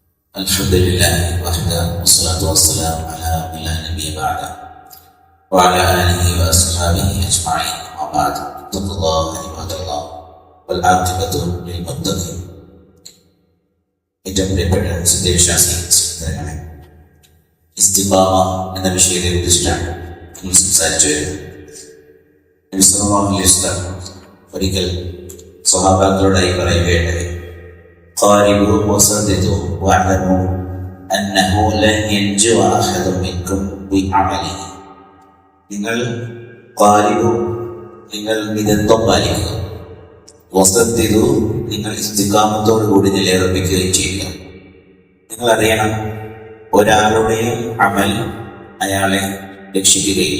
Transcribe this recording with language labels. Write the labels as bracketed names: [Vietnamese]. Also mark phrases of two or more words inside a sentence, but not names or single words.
[Arabic] الحمد لله وحده والصلاة والسلام على من لا نبي بعده وعلى آله وأصحابه أجمعين وبعد اتقوا الله عباد الله والعاقبة للمتقين. [Malayalam] ഏറ്റവും പ്രിയപ്പെട്ട സത്യവിശ്വാസി സഹോദരങ്ങളെ, ഇസ്തിഖാമ എന്ന വിഷയത്തെ കുറിച്ചിട്ടാണ് നമ്മൾ സംസാരിച്ചു വരുന്നത്. നബി സല്ലല്ലാഹു അലൈഹി വസല്ലം ഒരിക്കൽ സ്വഹാബാക്കളോടായി പറയുകയുണ്ടായി, [Arabic] قاربوا وصددوا واعلموا أنه لن ينجو أحد منكم بعمله. [Malayalam] നിങ്ങൾ മിതത്വം പാലിക്കുക, വസദ്ദിദു നിങ്ങൾ ഇസ്തിഖാമത്തോടുകൂടി നിലയുറപ്പിക്കുകയും ചെയ്യുക. നിങ്ങൾ അറിയണം, ഒരാളുടെയും അമൽ അയാളെ രക്ഷിക്കുകയില്ല.